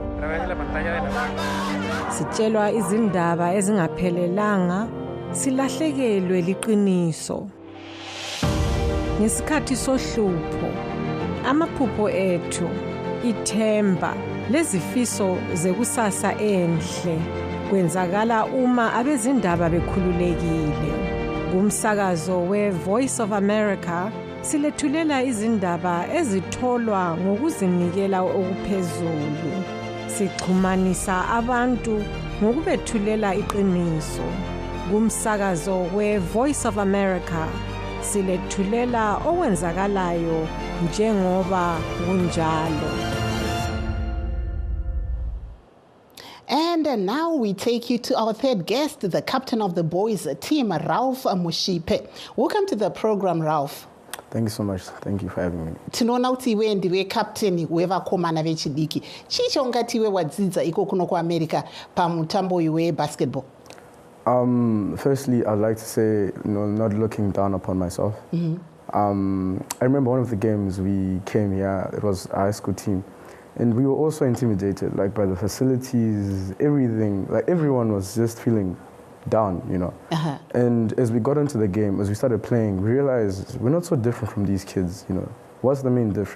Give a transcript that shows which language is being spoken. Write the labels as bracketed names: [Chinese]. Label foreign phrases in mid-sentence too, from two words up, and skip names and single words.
[North Ndebele] Sitshelwa izindaba ezingaphelelanga, silahlekelwe liqiniso. Ngesikhathi sohlupho, amaphupho ethu, ithemba lezifiso zekusasa enhle kwenzakala uma abezindaba bekhululekile. Kumsakazo we-Voice of America silethulela izindaba ezitholwa ngokuzinikela okuphezulu. Sixhumanisa abantu ngokubethulela iqiniso. Kumsakazo we-Voice of America silethulela okwenzakalayo njengoba kunjalo. [English] And now we take you to our third guest, the captain of the boys team, Ralph Mushipe. Welcome to the program, Ralph. Thank you so much. Thank you for having me. [Shona] Tinoona kuti iwe ndiwe captain wevakomana vechidiki. Chicho ungati iwe wadzidza iko kuno kuAmerica pamutambo webasketball? [English] Firstly, I'd like to say, not looking down upon myself. I remember one of the games we came here, it was a high school team. And we were also intimidated, like by the facilities, everything. Like everyone was just feeling down, And as we got into the game, as we started playing, we realized we're not so different from these kids, What's the main difference?